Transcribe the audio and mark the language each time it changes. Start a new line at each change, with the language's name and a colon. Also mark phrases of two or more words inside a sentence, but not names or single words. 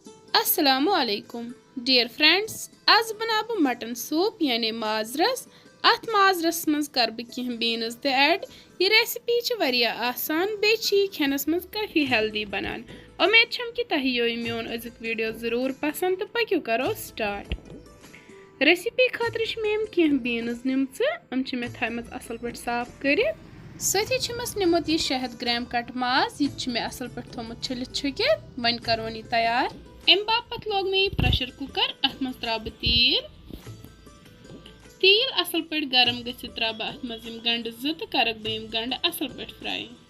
Kashmiri: अस्सलामुअलैकुम
English: dear friends,
Kashmiri: आज बना बह
English: mutton soup
Kashmiri: यानी माज रस। अत माज रस मज कर बह बीन्स ते ऐड। यह रेसिपी वरिया आसान बे खेनस मज काफ़ी हेल्दी बनान। उम्मीद छम कि तह यो मोन अजुक वीडियो ज़रूर पसंद तो पक्यू करो स्टार्ट। रेसिपी खातर मे बीन्स निम्स मे थमत असल पे साफ कर सती निमुत यह 600 ग्राम कट माज। यह मे असल पे थोमुत छिलित छुकित। वन करोन यह तैयार। अम बापत लोग मे
English: pressure cooker.
Kashmiri: अत मज त्रा बह तील असल पे गरम गि त्रा बह अत मज गंड तो कर बह गंड असल पे फ्राई।